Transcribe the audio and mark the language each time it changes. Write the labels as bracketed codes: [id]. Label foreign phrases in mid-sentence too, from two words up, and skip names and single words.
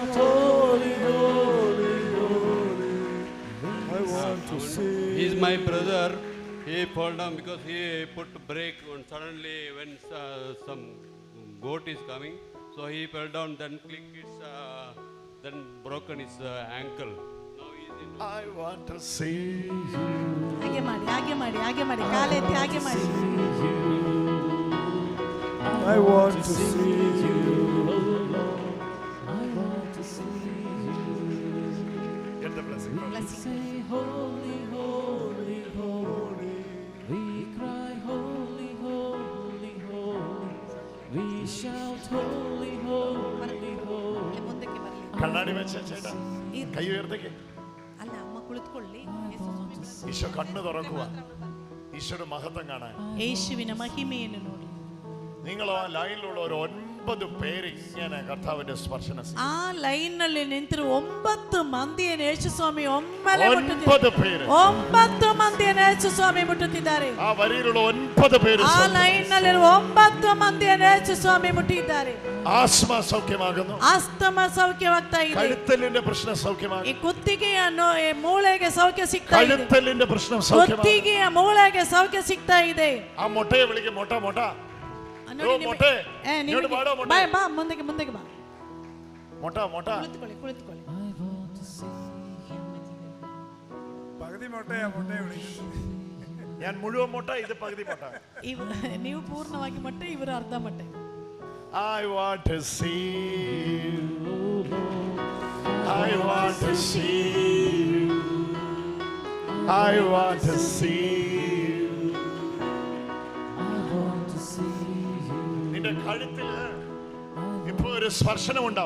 [en] holy, holy, holy. I want to see fall down because he put brake and suddenly when some goat is coming, so he fell down, then click it's then broken his ankle. Now he is in. I want to see you. [kn] ಹಾಗೆ ಮಾಡಿ ಹಾಗೆ ಮಾಡಿ ಹಾಗೆ ಮಾಡಿ ಕಾಲೆತ್ತಿ ಹಾಗೆ ಮಾಡಿ. [en] I want to see you. Get the blessing. Holy, holy, holy. We cry holy, holy, holy. We shout holy, holy, holy. [kn] ಮುಂದಕ್ಕೆ ಬರಲಿ. [ml] കണ്ണാടി വെച്ച ചേട്ടാ കൈ ഉയർത്തേക്ക്. [kn] ಅಲ್ಲ ಅಮ್ಮ ಕುಳಿತುಕೊಳ್ಳಿ. [ml] ഈശോ കണ്ണ് തുറക്കുക, ഈശോയുടെ മഹത്വം കാണാൻ. [kn] ಯೇಸುವಿನ ಮಹಿಮೆಯನ್ನು ನೋಡಿ. [ml] നിങ്ങൾ ആ ലൈനിലുള്ള ഒരു 9 പേര് ഇങ്ങനെ കർത്താവിന്റെ സ്പർശനം. [kn] ಆ ಲೈನ್ ನಲ್ಲಿ ನಿಂತಿರುವ 9 ಮಂದಿಯನ್ನು ಯೇಸು ಸ್ವಾಮಿ ಒಮ್ಮೆಲೆ [ml] 9 പേര് [kn] 9 ಮಂದಿಯನ್ನು ಯೇಸು ಸ್ವಾಮಿ ಮುಟ್ಟುತ್ತಿದ್ದಾರೆ. [ml] ആ വരിയിലുള്ള 9 പേര് [kn] ಆ ಲೈನ್ ನಲ್ಲಿರುವ 9 ಮಂದಿಯನ್ನು ಯೇಸು ಸ್ವಾಮಿ ಮುಟ್ಟಿದ್ದಾರೆ. [ml] ആസ്മ സൗഖ്യമാകുന്നു, [kn] ಆಸ್ತಮ ಸೌಖ್ಯವಾಗ್ತಾ ಇದೆ, [ml] കഴുത്തലിന്റെ പ്രശ്നം [kn] ಈ [ml] സൗഖ്യമാകുന്നു, [kn] ಕುತ್ತಿಗೆಯ ಮೂಳೆಗೆ ಸೌಖ್ಯ ಸಿಗ್ತಾ ಇದೆ, [ml] കഴുത്തലിന്റെ പ്രശ്നം സൗഖ്യമാകുന്നു, [kn] ಕುತ್ತಿಗೆಯ ಮೂಳೆಗೆ ಸೌಖ್ಯ ಸಿಗ್ತಾ ಇದೆ. [ml] ആ മൊട്ടയെ വിളിക്കും, മൊട്ട മൊട്ട ಮೊಟ್ಟೆ [kn] ಬಾ ಮುಂದಕ್ಕೆ ಮುಂದಕ್ಕೆ ಬಾ. ಮೊಟ ಮೊಟ ಕುಳಿತುಕೊಳ್ಳಿ ಕುಳಿತುಕೊಳ್ಳಿ. [ml] പകുതി മൊട്ടയാ മൊട്ടയെ വിളിക്കുന്നത്. ഞാൻ മുഴുവൻ ಮೊട്ട, ഇത് പകുതി ಮೊട്ട. [kn] ನೀವು ಪೂರ್ಣವಾಗಿ ಮೊಟ್ಟೆ, ಇವರು ಅರ್ಧ ಮೊಟ್ಟೆ. [en] I want to see you. I want to see you. I want to see you. [ml] നിന്റെ കഴുത്തിൽ ഇപ്പോ ഒരു സ്പർശനം ഉണ്ടാവും.